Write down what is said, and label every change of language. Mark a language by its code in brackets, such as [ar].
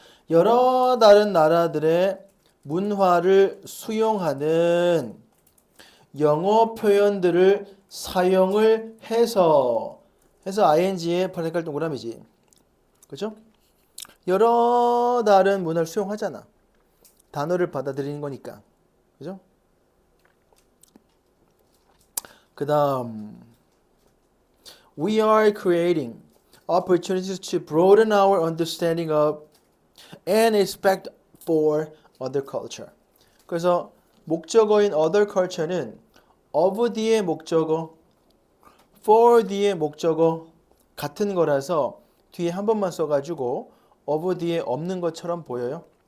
[ko] 여러 다른 나라들의 문화를 수용하는 영어 표현들을 사용을 해서 ing의 파생할 동그라미지. 그죠? 여러 다른 문화를 수용하잖아. 단어를 받아들이는 거니까. 그죠? 그 다음 [en] We are creating opportunities to broaden our understanding of and respect for other culture. [ko] 그래서 목적어인 [en] other culture [ko] 는 of 뒤의 목적어, for 뒤의 목적어 같은 거라서 뒤에 한 번만 써가지고 of 뒤에 없는 것처럼 보여요.